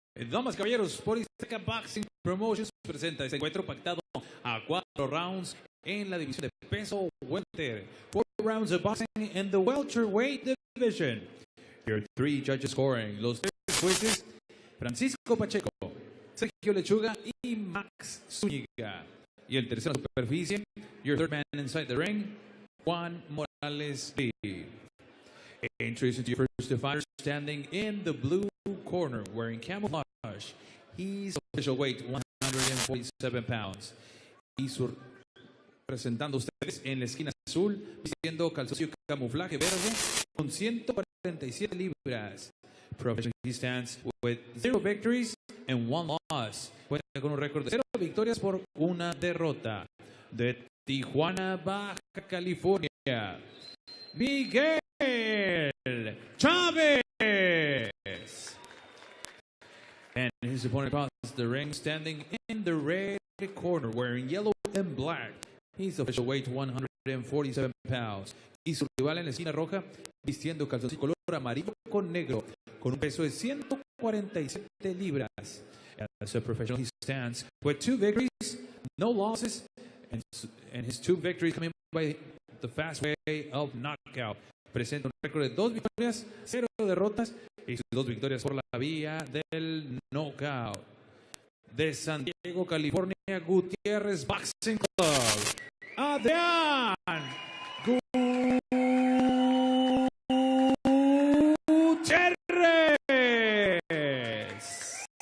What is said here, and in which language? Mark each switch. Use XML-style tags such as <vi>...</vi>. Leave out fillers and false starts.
<es>Damas y caballeros, por Izteca Boxing Promotions presenta este encuentro pactado a 4 rounds en la división de peso welter.</es> <en>4 rounds of boxing in the welterweight division. Here 3 judges scoring.</en> <es>Los 3 jueces, Francisco Pacheco, Sergio Lechuga y Max Zúñiga. Y el tercero en superficie,</es> <en>your third man inside the ring, Juan Morales Lee. Introducing to your first fighter, standing in the blue corner, wearing camouflage. He's official weight 147 pounds.</en> <es>Y presentando ustedes en la esquina azul, vistiendo calzoncillo camuflaje verde con 147 libras.</es> <en>Professional, he stands with 0 victories and 1 loss.</en> <es>Cuenta con un récord de 0 victorias por 1 derrota. De Tijuana, Baja California, Miguel Chávez.</es> <en>And his opponent across the ring, standing in the red corner, wearing yellow and black. He's official weight 147 pounds.</en> <es>Y su rival en la esquina roja, vistiendo calzoncillo color amarillo con negro, con un peso de 147 libras.</es> <en>As a professional, he stands with 2 victories, no losses, and his 2 victories coming by the fast way of knockout.</en> <es>presenta un récord de 2 victorias, 0 derrotas y sus 2 victorias por la vía del knockout. De San Diego, California, Gutierrez Boxing Club, Adrian Gutierrez.</es>